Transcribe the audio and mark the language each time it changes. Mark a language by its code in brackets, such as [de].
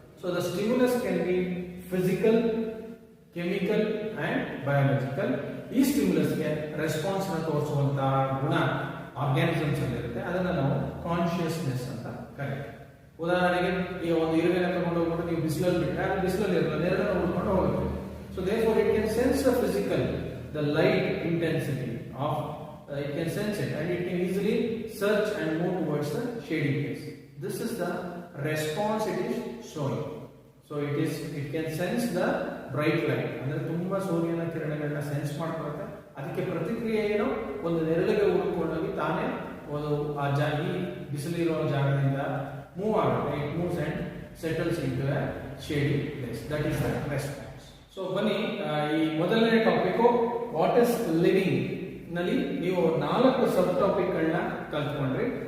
[en] So the stimulus can be physical, chemical and biological. [kn] ಈ ಸ್ಟಿಮ್ಯುಲಸ್ಗೆ response ನ ತೋರಿಸುವಂತಹ ಗುಣ organisms ಅಲ್ಲಿ ಇರುತ್ತೆ. ಅದನ್ನ ನಾವು ಕಾನ್ಶಿಯಸ್ನೆಸ್ ಅಂತ ಕರೀತೀವಿ. ಉದಾಹರಣೆಗೆ ಈಗ ಒಂದು ಇರುವೆನ ತಗೊಂಡು ಹೋಗ್ಬಿಟ್ಟು ನೀವು ಬಿಸಿಲಲ್ಲಿ ಬಿಟ್ಟರೆ ಅದು ಬಿಸಿಲಲ್ಲಿ ಇರಲ್ಲ, ನೇರಳೆ ಉಳ್ಕೊಂಡು ಹೋಗುತ್ತೆ. [en] So therefore it can sense the physical, the light intensity of it can sense it and it can easily search and move towards the shady place. This is the response it is showing. So it can sense the bright light, [kn] ಅಂದ್ರೆ ತುಂಬಾ ಸೂರ್ಯನ ಕಿರಣಗಳನ್ನ sense ಮಾಡ್ಕೊಳುತ್ತೆ. ಅದಕ್ಕೆ ಪ್ರತಿಕ್ರಿಯೆ ಏನೋ ಒಂದು ನೆರಳಿಗೆ ಉಳ್ಕೊಂಡೋಗಿ ತಾನೇ ಒಂದು ಆ ಈ ಬಿಸಿಲಿರೋ ಜಾಗದಿಂದ ಮೂವ್ ಆಗುತ್ತೆ. [en] It moves and settles into a shady place. That is the response. [kn] So ಬನ್ನಿ, ಈ ಮೊದಲನೇ ಟಾಪಿಕ್ [en] what is living [kn] ನಲ್ಲಿ ನೀವು 4 ಸಬ್ ಟಾಪಿಕ್ ಗಳನ್ನ ಕಲ್ತ್ಕೊಂಡ್ರಿ.